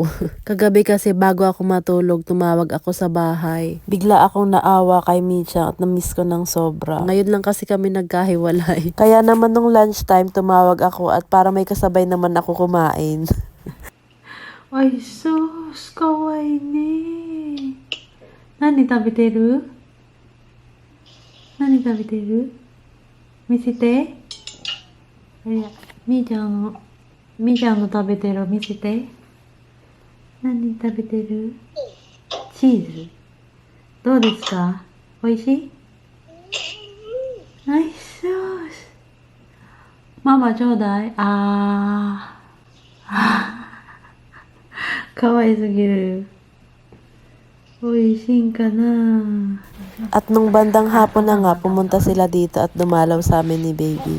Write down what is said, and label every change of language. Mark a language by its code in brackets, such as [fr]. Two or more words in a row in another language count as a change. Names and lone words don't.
[tl] Kagabi kasi bago ako matulog, tumawag ako sa bahay. Bigla akong naawa kay Micha at na-miss ko ng sobra. Ngayon lang kasi kami nagkahiwalay. Kaya naman nung lunchtime, tumawag ako at para may kasabay naman ako kumain. Ay, sus, [ja] かわいいね. Nani 食べてる? Nani 食べてる? 見せて。みーちゃんの食べてる見せて。何食べてる？チーズ。どうですか？美味しい？はい、そうす。ママちょうだい。かわいすぎる。美味しいんかな？ [tl] At nung bandang hapon na nga, pumunta sila dito at dumalaw sa amin ni Baby.